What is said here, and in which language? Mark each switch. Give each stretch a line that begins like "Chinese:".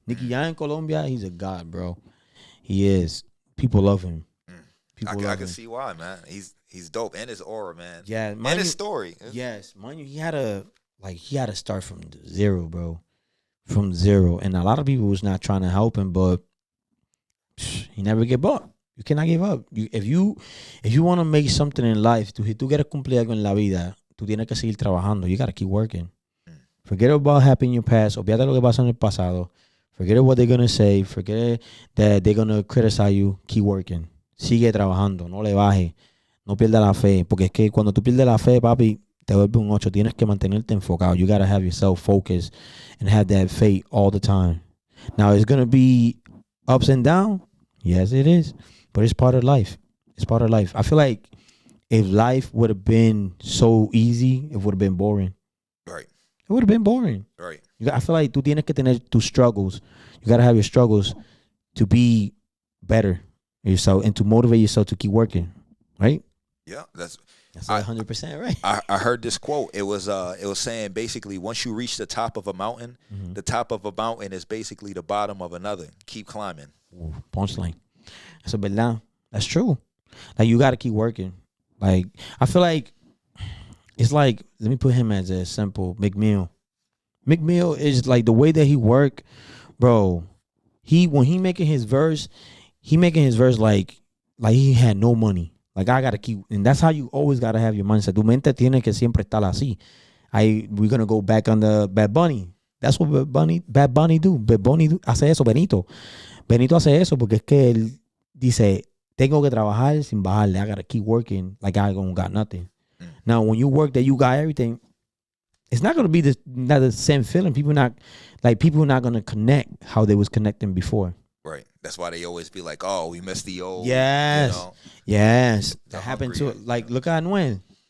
English: Nicky Jam in Colombia, he's a god, bro. He is. People love him. I can see why, man. He's dope, and his aura, man. Yeah, and his story. Yes, mind you, he had to start from zero, bro, from zero. And a lot of people was not trying to help him, but he never gave up. You cannot give up. If you want to make something in life,
Spanish: si tú quieres cumplir algo en la vida, tú tienes que seguir trabajando.
English: You gotta keep working. Forget about what happened in your past.
Spanish: Olvídate lo que pasó en el pasado.
English: Forget what they're gonna say. Forget that they're gonna criticize you. Keep working.
Spanish: Sigue trabajando. No le bajes. No pierdas la fe. Porque es que cuando tú pierdes la fe, papi, te vuelve un 8. Tienes que mantenerte enfocado.
English: You gotta have yourself focused and have that faith all the time. Now, it's gonna be ups and downs. Yes, it is. But it's part of life. It's part of life. I feel like if life would have been so easy, it would have been boring. Right. It would have been boring. Right. I feel like
Spanish: tú tienes que tener tus struggles.
English: You got to have your struggles to be better yourself and to motivate yourself to keep working. Right? Yeah, that's 100% right. I heard this quote. It was saying basically once you reach the top of a mountain, the top of a mountain is basically the bottom of another. Keep climbing. Ooh, punchline. That's verdad. That's true. Like you got to keep working. Like I feel like it's like, let me put him as a simple McMill. McMill is like the way that he work, bro. When he making his verse like he had no money. Like I gotta keep, and that's how you always gotta have your mindset.
Spanish: Tu mente tiene que siempre estar así.
English: We're gonna go back on the Bad Bunny. That's what Bad Bunny do.
Spanish: Bad Bunny hace eso, Benito. Benito hace eso porque es que él dice, tengo que trabajar sin bajarle.
English: I gotta keep working like I don't got nothing. Now, when you work that you got everything, it's not gonna be not the same feeling. People not gonna connect how they was connecting before. Right. That's why they always be like, "Oh, we missed the old." Yes. You know, yes. That happened to it. Like, look at Anuel.